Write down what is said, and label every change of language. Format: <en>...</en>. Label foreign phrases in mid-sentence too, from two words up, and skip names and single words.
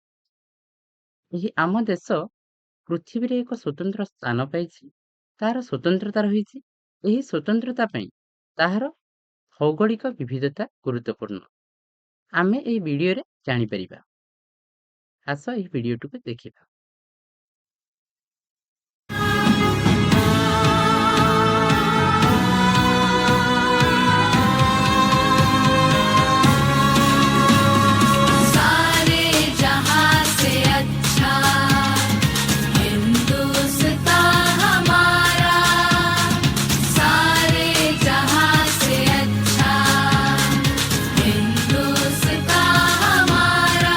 <or>ଏହି ଆମ ଦେଶ ପୃଥିବୀରେ ଏକ ସ୍ୱତନ୍ତ୍ର ସ୍ଥାନ ପାଇଛି। ତାହାର ସ୍ୱତନ୍ତ୍ରତା ରହିଛି। ଏହି ସ୍ୱତନ୍ତ୍ରତା ପାଇଁ ତାହାର ଭୌଗୋଳିକ ବିବିଧତା ଗୁରୁତ୍ୱପୂର୍ଣ୍ଣ। ଆମେ ଏହି ଭିଡ଼ିଓରେ ଜାଣିପାରିବା। ଆସ ଏହି ଭିଡ଼ିଓଟିକୁ ଦେଖିବା।</or> <hi>सारे जहां से अच्छा हिंदुस्तान हमारा, सारे जहां से अच्छा हिंदुस्तान हमारा।</hi>